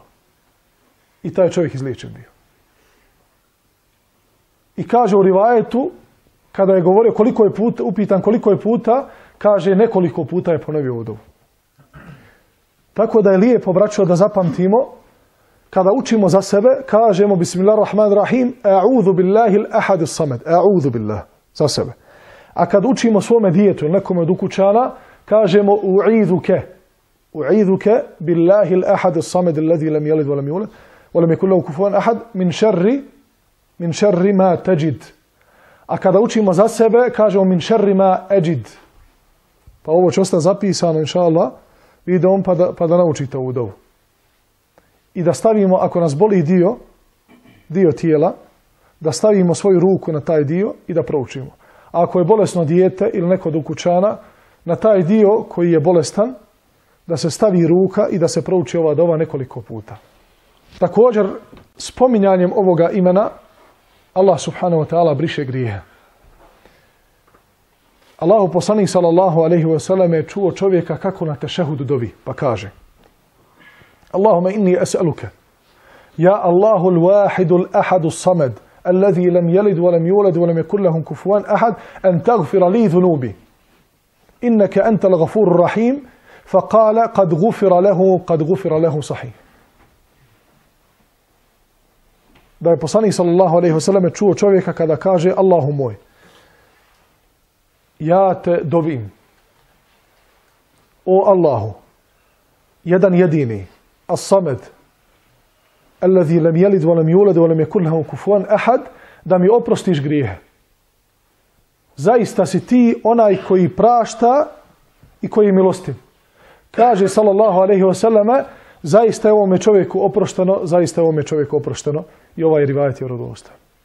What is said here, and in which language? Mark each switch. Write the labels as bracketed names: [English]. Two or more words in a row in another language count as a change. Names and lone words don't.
[Bosnian] I taj čovjek izliječen bio. I kaže u rivajetu, kada je govorio koliko je puta, upitan koliko je puta, kaže nekoliko puta je ponovio ovu dovu. Tako da je lijepo, braćo, da zapamtimo, kada učimo za sebe, kažemo [Arabic] بسم الله الرحمن الرحيم أعوذ بالله الأحد الصمد أعوذ بالله, [Bosnian] za sebe. A kad učimo svome djetetu ili nekome od ukućana, kažemo [Arabic] أعيذك بالله الأحد الصمد الذي لم يلد ولم يولد ولم يكن له كفوا أحد من شر ما تجد. [Bosnian] A kada učimo za sebe, kažemo [Arabic] من شر ما أجد. [Bosnian] Pa ovo će ostati zapisano, [Arabic] إن شاء الله, [Bosnian] videom pa da naučite ovu dovu. I da stavimo, ako nas boli dio tijela, da stavimo svoju ruku na taj dio i da proučimo. A ako je bolesno dijete ili neko od ukućana, na taj dio koji je bolestan, da se stavi ruka i da se prouči ova dova nekoliko puta. Također, spominjanjem ovoga imena, Allah [Arabic] سبحانه وتعالى [Bosnian] briše grijehe. Allahu poslanik [Arabic] صلى الله عليه وسلم [Bosnian] je čuo čovjeka kako na tešehudu dovi, pa kaže: [Arabic] اللهم إني أسألك يا الله الواحد الأحد الصمد الذي لم يلد ولم يولد ولم يكن له كفوا أحد أن تغفر لي ذنوبي إنك أنت الغفور الرحيم فقال قد غفر له صحيح. [Bosnian] Da je poslanik [Arabic] صلى الله عليه وسلم [Bosnian] čuo čovjeka kada kaže: Allahu moj, ja te dovim, o Allahu, jedan jedini, as-samed, [Arabic] الذي لم يلد ولم يولد ولم يكن له كفوا أحد, [Bosnian] da mi oprostiš grijehe. Zaista si ti onaj koji prašta i koji je milostiv. Kaže [Arabic] صلى الله عليه وسلم: [Bosnian] zaista je ovome čovjeku oprošteno, zaista je ovome čovjeku oprošteno, i ovaj rivajet je vjerodostojan.